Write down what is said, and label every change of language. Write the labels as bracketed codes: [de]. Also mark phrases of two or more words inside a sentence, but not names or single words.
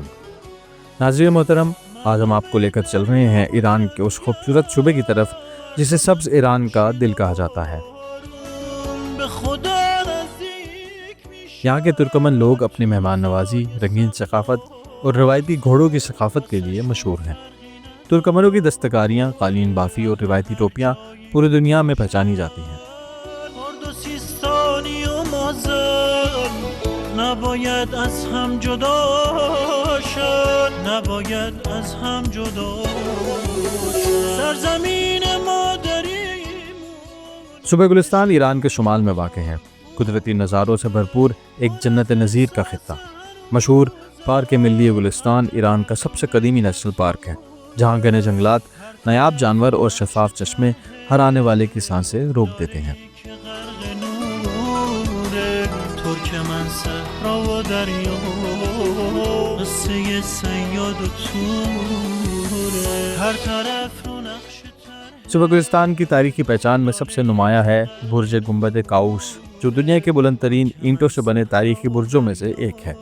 [ur] ناظرین محترم، آج ہم آپ کو لے کر چل رہے ہیں ایران کے اس خوبصورت صوبے کی طرف جسے سبز ایران کا دل کہا جاتا ہے۔ یہاں کے ترکمن لوگ اپنی مہمان نوازی، رنگین ثقافت اور روایتی گھوڑوں کی ثقافت کے لیے مشہور ہیں۔ ترکمنوں کی دستکاریاں، قالین بافی اور روایتی ٹوپیاں پوری دنیا میں پہچانی جاتی ہیں۔ [fa] نباید از هم جدا شد نباید از هم جدا سرزمین مادری۔ [ur] صوبہ گلستان ایران کے شمال میں واقع ہے، قدرتی نظاروں سے بھرپور ایک جنت نظیر کا خطہ۔ مشہور پارک ملی گلستان ایران کا سب سے قدیمی [en] national park [ur] ہے، جہاں گھنے جنگلات، نایاب جانور اور شفاف چشمے ہر آنے والے کی سانسیں روک دیتے ہیں۔ صوبہ گلستان کی تاریخی پہچان میں سب سے نمایاں ہے برج گنبد قاؤس، جو دنیا کے بلند ترین اینٹوں سے بنے تاریخی برجوں میں سے ایک ہے۔